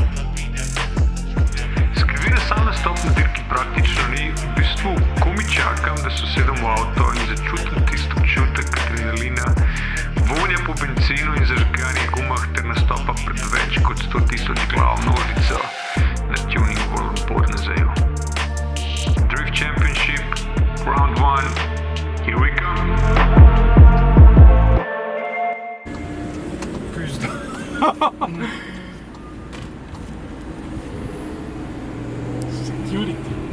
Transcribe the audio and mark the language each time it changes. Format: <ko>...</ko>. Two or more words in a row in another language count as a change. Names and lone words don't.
<sl>Skrbi, da sam nastop na dirki praktično ni, v bistvu komaj čakam, da se usedem v avto in začutim tisto občutek adrenalina, vonja po bencinu in zažganih gumah ter nastopa pred več kot 100.000 glav množico na Tuning World Bodenseeju.</sl> <en>Drift Championship, Round 1, here we come.</en> <sl>Pizda. Security.</sl>